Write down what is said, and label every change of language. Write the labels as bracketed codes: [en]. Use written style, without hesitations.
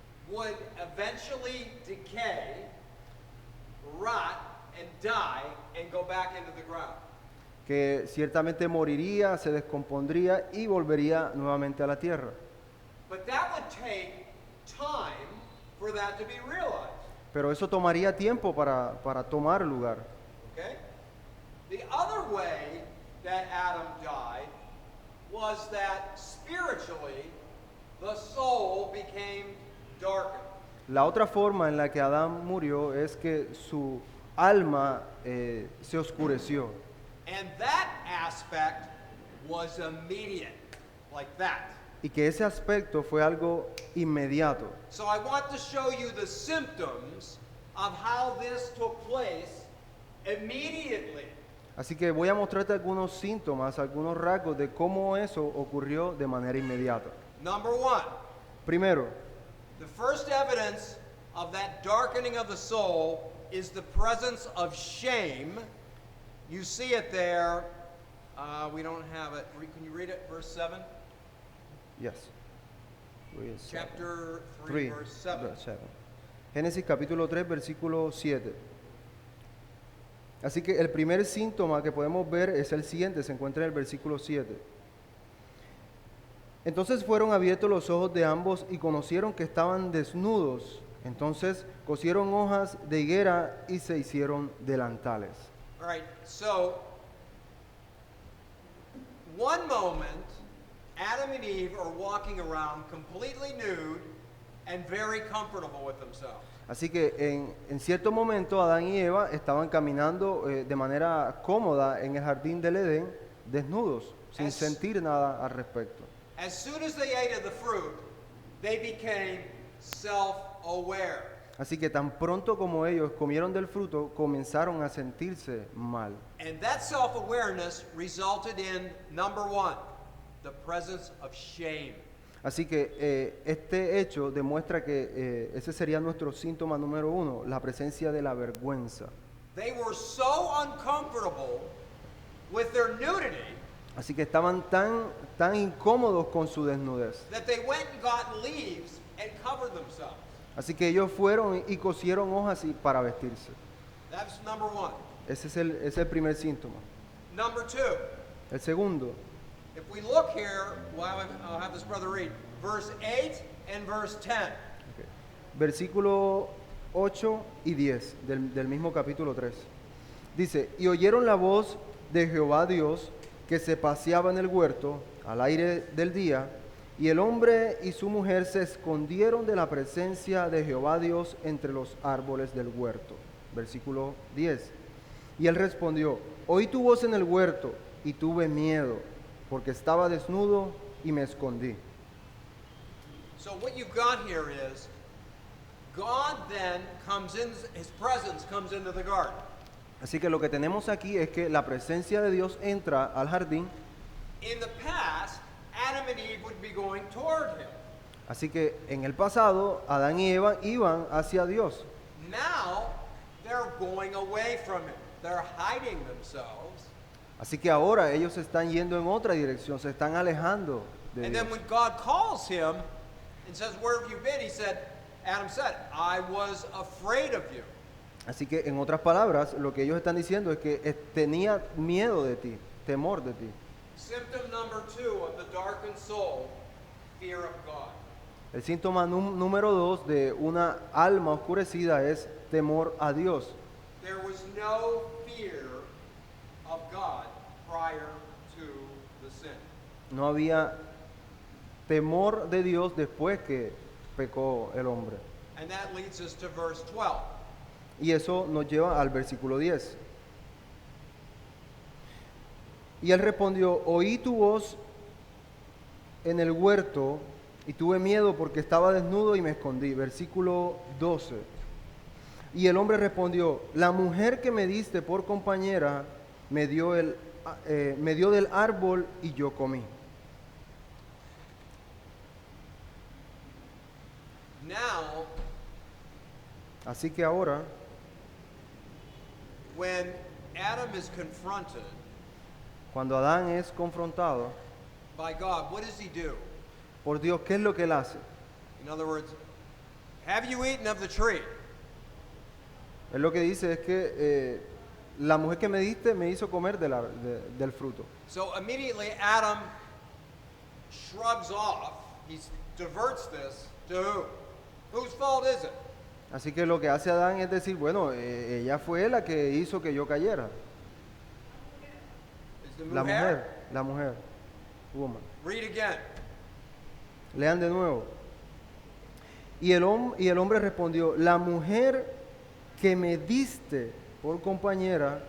[en] would eventually decay, rot, and die, and go back into the ground. [es] que ciertamente moriría, se descompondría y volvería nuevamente a la tierra. [en] But that would take time for that to be realized. [es] Pero eso tomaría tiempo para tomar lugar. [en] Okay? The other way that Adam died was that spiritually the soul became darkened. [es] La otra forma en la que Adán murió es que su alma se oscureció. [en] And that aspect was immediate, like that. [es] Y que ese aspecto fue algo inmediato. [en] So I want to show you the symptoms of how this took place immediately. [es] Así que voy a mostrarte algunos síntomas, algunos rasgos de cómo eso ocurrió de manera inmediata. [en] Number one, [es] Primero, [en] the first evidence of that darkening of the soul is the presence of shame. You see it there. We don't have it. Can you read it, verse 7? yes. Chapter 3, verse 7. verse 7. [es] Génesis capítulo 3, versículo 7. Así que el primer síntoma que podemos ver es el siguiente, se encuentra en el versículo 7. Entonces fueron abiertos los ojos de ambos y conocieron que estaban desnudos. Entonces cosieron hojas de higuera y se hicieron delantales. [en] All right, so one moment, Adam and Eve are walking around completely nude and very comfortable with themselves. [es] Así que en cierto momento Adán y Eva estaban caminando de manera cómoda en el jardín del Edén, desnudos, sin sentir nada al respecto. [en] As soon as they ate of the fruit, they became self-aware. [es] Así que tan pronto como ellos comieron del fruto, comenzaron a sentirse mal. [en] And that self-awareness resulted in, number one, the presence of shame. [es] Así que este hecho demuestra que ese sería nuestro síntoma número uno, la presencia de la vergüenza. [en] They were so uncomfortable with their nudity [es] Así que estaban tan incómodos con su desnudez. [en] that they went and got leaves and covered themselves. [es] Así que ellos fueron y cosieron hojas para vestirse. [en] That's number one. [es] Ese es el primer síntoma. [en] Number two, [es] El segundo, [en] if we look here, well, I'll have this brother read, verse 8 and verse 10. [es] versículo 8 y 10 del mismo capítulo 3. Dice, y oyeron la voz de Jehová Dios que se paseaba en el huerto al aire del día, y el hombre y su mujer se escondieron de la presencia de Jehová Dios entre los árboles del huerto. Versículo 10. Y él respondió, oí tu voz en el huerto y tuve miedo, porque estaba desnudo y me escondí. [en] So what you've got here is, God then comes in, his presence comes into the garden. [es] Así que lo que tenemos aquí es que la presencia de Dios entra al jardín. [en] In the past, Adam and Eve would be going toward him. [es] Así que en el pasado, Adán y Eva iban hacia Dios. [en] Now, they're going away from him. They're hiding themselves. [es] Así que ahora ellos se están yendo en otra dirección, se están alejando de [en] And [es] Dios. [en] then when God calls him and says, where have you been? He said, Adam said, I was afraid of you. [es] Así que en otras palabras, lo que ellos están diciendo es que tenía miedo de ti, temor de ti. [en] Symptom number two of the darkened soul, fear of God. [es] El síntoma número 2 de una alma oscurecida es temor a Dios. [en] There was no fear of God prior to the sin. [es] No había temor de Dios después que pecó el hombre. [en] And that leads us to verse 12. [es] Y eso nos lleva al versículo 10. Y él respondió, oí tu voz en el huerto y tuve miedo porque estaba desnudo y me escondí. Versículo 12. Y el hombre respondió, la mujer que me diste por compañera me dio del árbol y yo comí. [en] Now, [es] Así que ahora, [en] when Adam is confronted [es] cuando Adán es confrontado [en] by God, what does he do? [es] por Dios, ¿qué es lo que él hace? [en] In other words, have you eaten of the tree? [es] Él lo que dice es que la mujer que me diste me hizo comer del fruto. [en] So immediately Adam shrugs off, he diverts this to who? Whose fault is it? [es] Así que lo que hace Adán es decir, bueno, ella fue la que hizo que yo cayera. [en] Is the [es] La mujer, [en] woman. Read again. [es] Lean de nuevo. Y el hombre respondió, la mujer que me diste por compañera,